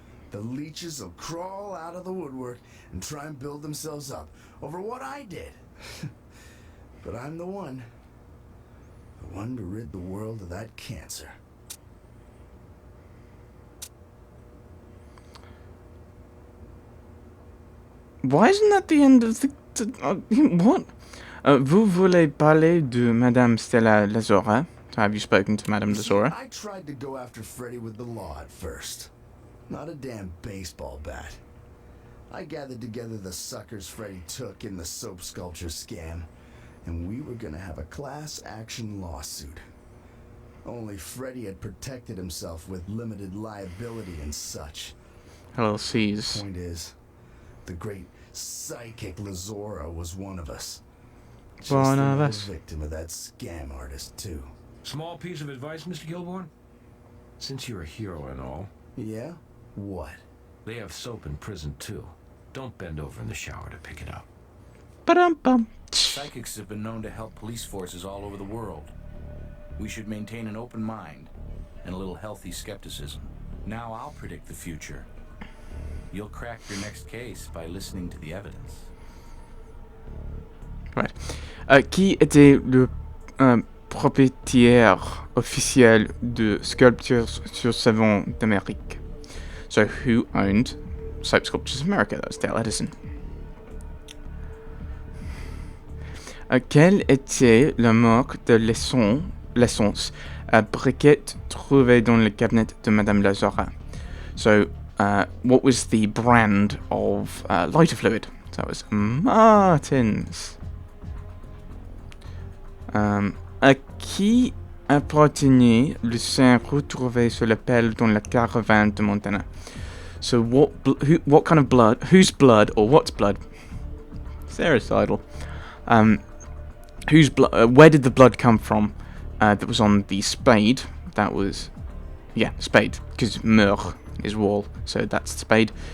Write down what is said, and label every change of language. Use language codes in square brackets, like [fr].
[en] The leeches will crawl out of the woodwork and try and build themselves up over what I did. But I'm the one to rid the world of that cancer. Why isn't that the end of the... what? [fr] Vous voulez parler de Madame Stella Lazora? [en] Have you spoken to Madame You see, Lazora? I tried to go after Freddy with the law at first. Not a damn baseball bat. I gathered together the suckers Freddy took in the soap sculpture scam, and we were gonna have a class action lawsuit. Only Freddy had protected himself with limited liability and such. LLCs. Point is, the great psychic Lazora was one of us. Just One of another us. victim of that scam artist, too. Small piece of advice, Mr. Kilborn? Since you're a hero and all, Yeah? What? they have soap in prison too. Don't bend over in the shower to pick it up. Ba-dum-bum. Psychics have been known to help police forces all over the world. We should maintain an open mind and a little healthy skepticism. Now I'll predict the future. You'll crack your next case by listening to the evidence. Right. [fr] Qui était le propriétaire officiel de Sculptures sur Savon d'Amérique? [en] So, who owned Soap Sculptures of America? That was Dale Edison. [fr] Quelle était la marque de l'essence à briquette trouvée dans le cabinet de Madame Lazora? [en] So, what was the brand of lighter fluid? So that was Martin's. [fr] À qui appartenait le sang retrouvé sur la pelle dans la caravane de Montana? [en] So what kind of blood, whose blood, or what's blood? Sericidal. Whose blood? Where did the blood come from? That was on the spade. That was, yeah, spade, because meur is wall, so that's spade.